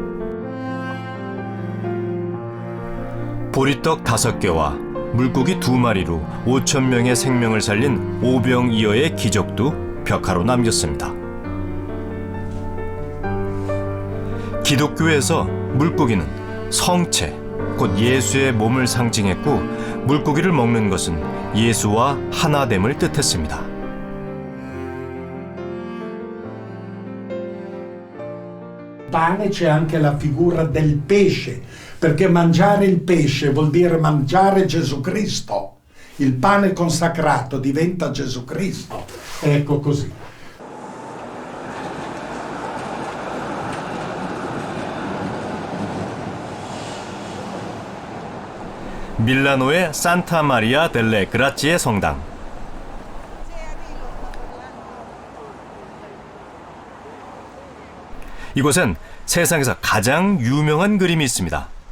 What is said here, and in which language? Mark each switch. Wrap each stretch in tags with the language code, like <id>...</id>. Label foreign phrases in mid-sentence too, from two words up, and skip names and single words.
<ko>보리떡 5개와 물고기 2마리로 5,000명의 생명을 살린 오병이어의 기적도 벽화로 남겼습니다. 기독교에서 물고기는 성체, 곧 예수의 몸을 상징했고 물고기를 먹는 것은 예수와 하나됨을 뜻했습니다.</ko> <it>Pane c'è anche la figura del pesce, perché mangiare il pesce vuol dire mangiare Gesù Cristo. Il pane consacrato diventa Gesù Cristo. Ecco così.</it> <ko>밀라노의 산타 마리아 델레 그라치의 성당. 이곳엔 세상에서 가장 유명한 그림이 있습니다.</ko>